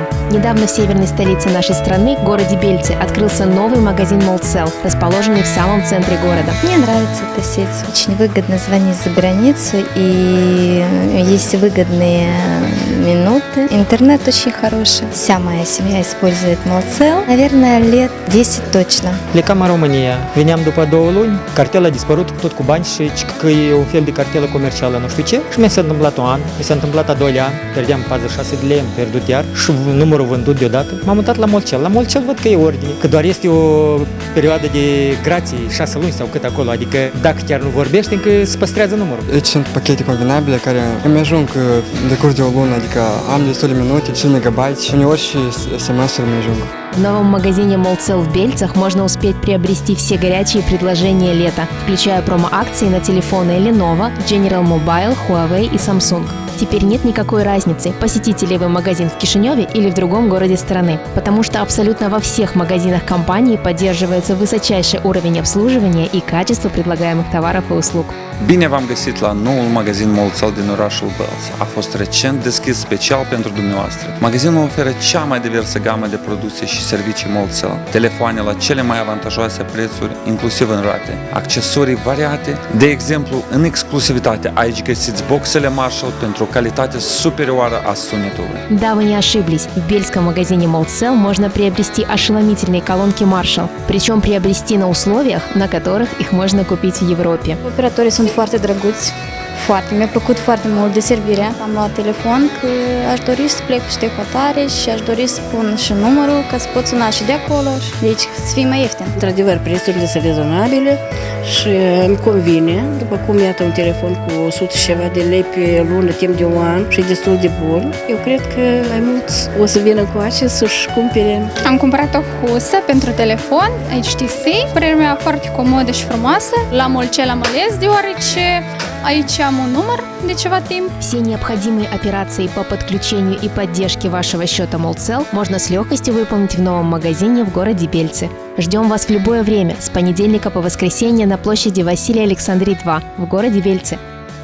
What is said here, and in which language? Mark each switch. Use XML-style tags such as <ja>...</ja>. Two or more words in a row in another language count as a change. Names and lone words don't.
<ru>Недавно в северной столице нашей страны, городе Бельцы, открылся новый магазин Молдсел, расположенный в самом центре города. Мне нравится эта сеть. Очень выгодно звонить за границу, и есть выгодные минуты. Интернет очень хороший. Вся моя семья использует Молдсel. Naверное, lет 10 точно.</ru> <ro>Plecam în România, veneam după 2 luni, cartela a dispărut tot cu bani și că e un fel de cartelă comercială, nu știu ce. Și mi s-a întâmplat un an, mi s-a întâmplat a 2 ani, pierdeam 46 de lei, am pierdut iar și numărul vândut deodată. M-am mutat la Molcel. La Molcel văd că e ordine, că doar este o perioadă de grație, 6 luni sau cât acolo, adică dacă chiar nu vorbești, încă se păstrează numărul. Aici sunt pachete combinabile care îmi ajung de curs de o lună, adică am destule minute, 5 megabyte și uneori și SMS-uri îmi ajung.</ro> <ru>В новом магазине Молдсел в Бельцах можно успеть приобрести все горячие предложения лета, включая промо-акции на телефоны Lenovo, General Mobile, Huawei и Samsung. Теперь нет никакой разницы, посетите ли вы магазин в Кишиневе или в другом городе страны, потому что абсолютно во всех магазинах компании поддерживается высочайший уровень обслуживания и качество предлагаемых товаров и услуг.</ru> <ro>Bine v-am găsit la noul magazin Moldsel din orașul Bălți. A fost recent deschis special pentru dumneavoastră. Magazinul oferă cea mai diversă gamă de produse și servicii Moldsel, telefoane la cele mai avantajoase prețuri, inclusiv în rate, accesorii variate. De exemplu, în exclusivitate aici găsiți boxele Marshall pentru o calitate superioară a sunetului.</ro> <ru>Да, вы не ошиблись. В бельском магазине Молдсел можно приобрести ошеломительные колонки Marshall, причем приобрести на условиях, на которых их можно купить в Европе.</ru> <ro>Operatorii sunt foarte drăguți. Foarte. Mi-a plăcut foarte mult de servire. Am luat telefon că aș dori să plec cu niște hotare și aș dori să pun și numărul ca să pot suna și de acolo. Deci să fie mai ieftin. Într-adevăr, prețurile sunt rezonabile și îmi convine. După cum iată un telefon cu 100 și ceva de lei pe lună, timp de un an și destul de bun. Eu cred că mai mulți o să vină cu acest să-și cumpere. Am cumpărat o husă pentru telefon, HTC, părerea mea foarte comodă și frumoasă. La Molcel am ales deoarece aici am un număr de ceva timp.</ro> <ru>Все необходимые операции по подключению и поддержке вашего счета Молдсел можно с легкостью выполнить в новом магазине в городе Бельцы. Ждем вас в любое время, с понедельника по воскресенье на площади Василия Александрии 2 в городе Бельцы.</ru>